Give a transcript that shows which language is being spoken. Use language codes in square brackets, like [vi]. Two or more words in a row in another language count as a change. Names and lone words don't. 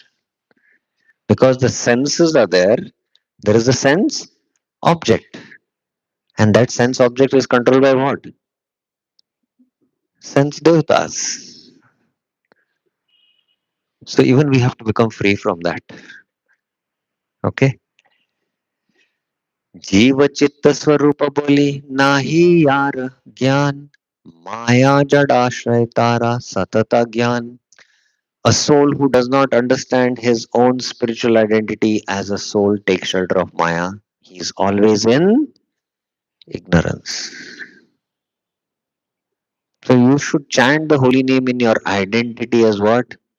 [en] Because the senses are there is a sense object. And that sense object is controlled by what? Sense devatas. So even we have to become free from that. Okay? [bn] জীব চিত্ত স্বরূপ বলি নাহি যার জ্ঞান মায়া জড় আশ্রয় তারা সতত জ্ঞান. [en] A soul who does not understand his own spiritual identity as a soul takes shelter of Maya. He is always in ignorance. So you should chant the holy name in your identity as what?